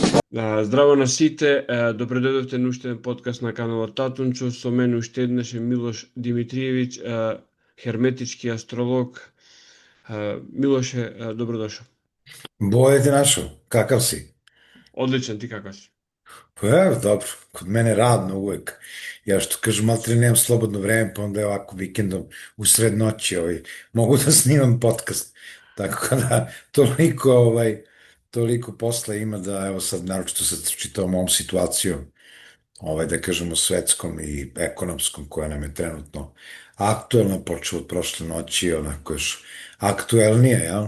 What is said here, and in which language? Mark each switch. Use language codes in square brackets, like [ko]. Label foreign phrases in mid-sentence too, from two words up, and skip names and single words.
[mk] Здраво на сите, добре дојдовте на уште еден подкаст на каналот Татунчо, со мене уште еднаш е Милош Димитриевиќ, херметички астролог. [sr] Милоше, добро дошо. Bolje te našao. Kakav si? [mk] Одличен, ти како си? [sr] Pa evo, dobro. Kod mene radno uvek. Ja što kažem, maltene nemam slobodno vreme, pa onda je ovako vikendom u sred noći mogu da snimam podcast. Tako da toliko posla ima da evo sad naročito sa čitavom ovom situacijom, da kažemo svetskom i ekonomskom koja nam je trenutno aktuelna, počeo od prošle noći, onako još aktuelnije, jel?